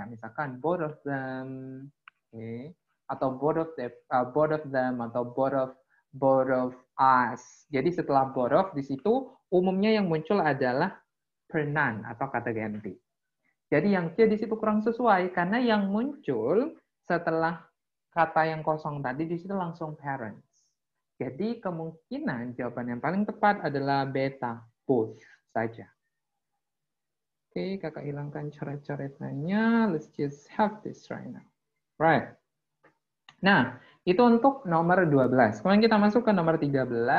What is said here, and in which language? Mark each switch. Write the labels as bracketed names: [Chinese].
[Indonesian] Misalkan [English] both of them, atau both of them atau both of us. [Indonesian] Jadi setelah both of di situ umumnya yang muncul adalah pronoun atau kata ganti. Jadi yang C di situ kurang sesuai karena yang muncul setelah kata yang kosong tadi di situ langsung parents. Jadi kemungkinan jawaban yang paling tepat adalah beta, both saja. Oke, kakak hilangkan coret-coretannya. [English] Let's just have this right now. Right. [Indonesian] Nah, itu untuk nomor 12. Kemudian kita masuk ke nomor 13.